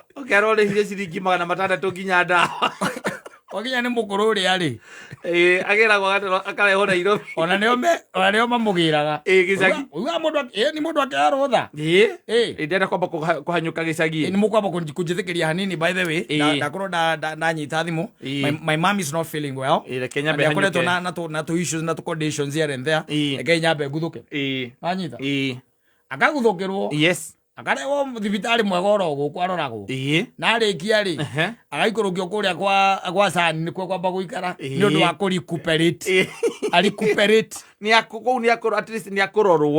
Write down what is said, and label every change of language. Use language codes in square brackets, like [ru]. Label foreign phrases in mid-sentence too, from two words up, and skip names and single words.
[ki] nake arorehire ciringi 600 nginya ndawa wakinya nĩ mũkũrũ ũrĩa rĩ agĩragwo akarehwo Nairobi ona nĩo mamũgĩraga gĩcagi nĩ mũndũ akĩarwo tha ndĩrenda kwamba kũhanyũka gĩcagi nĩ mũkwamba kũnjĩthĩkĩria hanini [en] by the way [ki] ndakorwo ndanyita thimũ [en] my mom is not feeling well [ki] akoretwo na tũ issues na tũ conditions [en] here and there [ki] reke nyambe nguthũke anyita akaguthũkĩrwo yes akarehwo thibitarĩ mwega oro gũkũ aroragwo na arĩkia rĩ agaikũrũkio kũrĩa gwa Sani nĩkuo kwamba gũikara nĩ ũndũ wa kũrecuperate kũu [en] at least [ki] nĩ akũrorwo